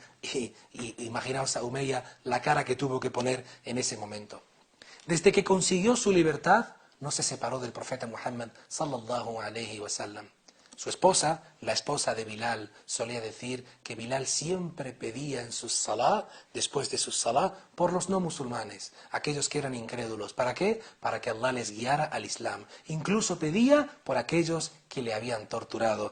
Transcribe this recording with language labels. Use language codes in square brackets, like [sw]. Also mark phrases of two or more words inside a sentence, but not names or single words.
[es] Y imaginaos a Umayya la cara que tuvo que poner en ese momento. Desde que consiguió su libertad, no se separó del profeta Muhammad [ar] صلى الله عليه وسلم. [es] Su esposa, la esposa de Bilal, solía decir que Bilal siempre pedía en sus salah, después de sus salah, por los no musulmanes, aquellos que eran incrédulos. ¿Para qué? Para que Allah les guiara al Islam. Incluso pedía por aquellos que le habían torturado.